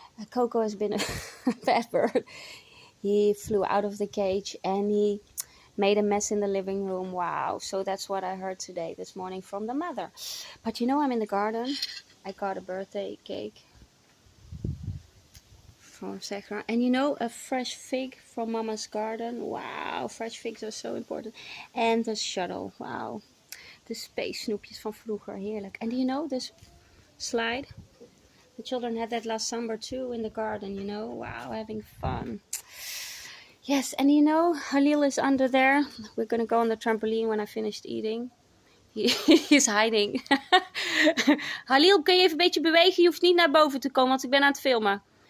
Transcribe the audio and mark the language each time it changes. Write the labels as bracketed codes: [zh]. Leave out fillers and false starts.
[en] Coco has been a bad bird. He flew out of the cage and he made a mess in the living room. Wow. So that's what I heard this morning from the mother. But you know, I'm in the garden. I got a birthday cake from Zehra. And you know, a fresh fig from Mama's garden. Wow. Fresh figs are so important. And the shuttle. Wow. [nl] De space snoepjes van vroeger, heerlijk. [en] And do you know this slide? The children had that last summer too in the garden, you know. Wow, having fun. Yes, and you know, Halil is under there. We're gonna go on the trampoline when I finished eating. He's hiding. [nl] Halil, kun je even een beetje bewegen? Je hoeft niet naar boven te komen, want ik ben aan het filmen.